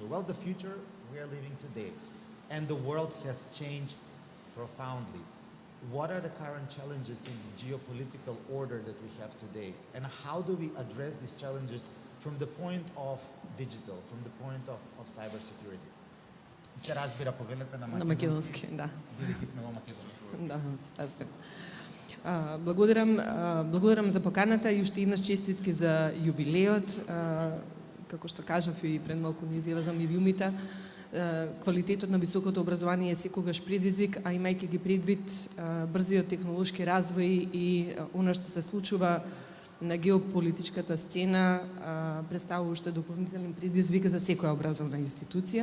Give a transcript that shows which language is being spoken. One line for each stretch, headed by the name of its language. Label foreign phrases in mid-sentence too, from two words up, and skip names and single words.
English: Well, the future we are living today. And the world has changed profoundly. What are the current challenges in the geopolitical order that we have today? And how do we address these challenges from the point of digital, from the point of cybersecurity?
Macedonian: Се разбира повелята на македонски. Да. Бидејќи сме во Македонија. Да, разбира. Благодарам за поканата и уште еднаш честитки за юбилеот. Како што кажав и пред малку на изјава за медиумите, квалитетот на високото образование е секогаш предизвик, а имајќи ги предвид брзиот технолошки развој и она што се случува на геополитичката сцена, представува уште дополнителен предизвик за секоја образовна институција.